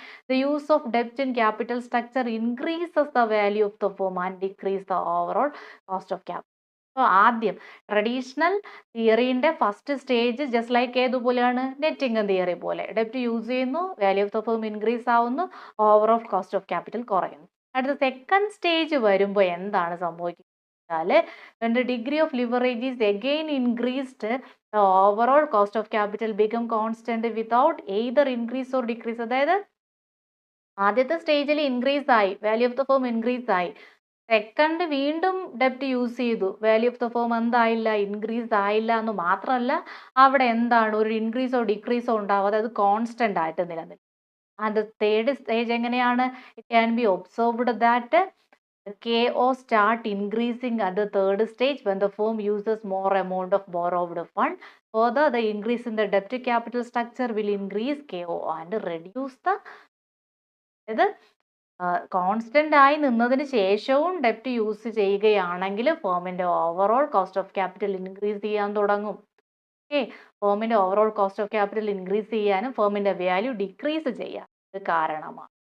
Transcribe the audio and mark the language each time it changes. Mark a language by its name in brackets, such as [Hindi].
[English] The use of ഡെപ്റ്റ് in capital structure increases the value of the firm and decrease the overall cost of capital. [Malayalam] അപ്പോൾ ആദ്യം traditional തിയറീൻ്റെ first stage just like ഏതുപോലെയാണ്? Net income theory പോലെ. ഡെപ്റ്റ് use ചെയ്യുന്നു, value of the firm increase ആവുന്നു, overall cost of capital കുറയുന്നു. അടുത്ത second stage വരുമ്പോൾ എന്താണ് സംഭവിക്കുന്നത്? [English] when the degree of leverage is again increased, the overall cost of capital become constant without either increase or decrease. [Malayalam] അതായത് ആദ്യത്തെ സ്റ്റേജിൽ increase ആയി, value of the firm increase ആയി. സെക്കൻഡ് വീണ്ടും ഡെപ്റ്റ് യൂസ് ചെയ്തു, value of the firm എന്തായില്ല, increase ആയില്ല എന്ന് മാത്രമല്ല, അവിടെ എന്താണ് ഒരു ഇൻക്രീസോ ഡിക്രീസോ ഉണ്ടാവും, അതായത് കോൺസ്റ്റന്റ് ആയിട്ട് നിലനിൽക്കും. [English] And third stage എങ്ങനെയാണ്? It can be observed that KO start increasing at the third stage when the firm uses more amount of borrowed fund. Further, the increase in the debt capital structure will increase KO and reduce the, [Malayalam] ഇത് constant ആയി നിന്നതിന് ശേഷവും ഡെപ്റ്റ് use ചെയ്യുകയാണെങ്കിൽ ഫേമിന്റെ overall cost of capital increase ചെയ്യാൻ തുടങ്ങും. Okay, ഫേമിന്റെ overall cost of capital increase ചെയ്യാനും ഫേമിന്റെ value decrease ചെയ്യാൻ കാരണമാണ്.